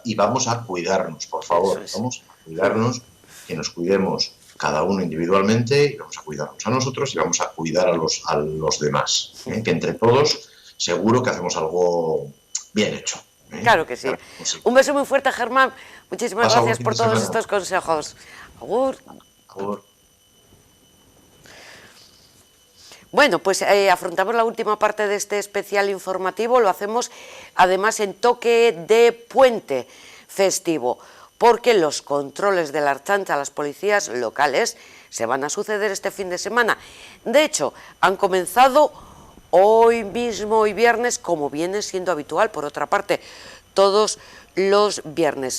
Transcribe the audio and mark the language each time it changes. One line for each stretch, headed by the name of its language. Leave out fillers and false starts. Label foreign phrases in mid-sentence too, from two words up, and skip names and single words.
Spanish: Y vamos a cuidarnos, por favor. Vamos a cuidarnos, que nos cuidemos cada uno individualmente, y vamos a cuidarnos a nosotros y vamos a cuidar a los demás. Que entre todos seguro que hacemos algo bien hecho. Claro que sí. Un beso muy fuerte, Germán. Muchísimas gracias por todos estos consejos. Agur. Agur. Bueno, pues afrontamos la última parte de este especial informativo. Lo hacemos además en toque de puente festivo, porque los controles de la Ertzaintza a las policías locales se van a suceder este fin de semana. De hecho, han comenzado hoy mismo, hoy viernes, como viene siendo habitual, por otra parte, todos los viernes.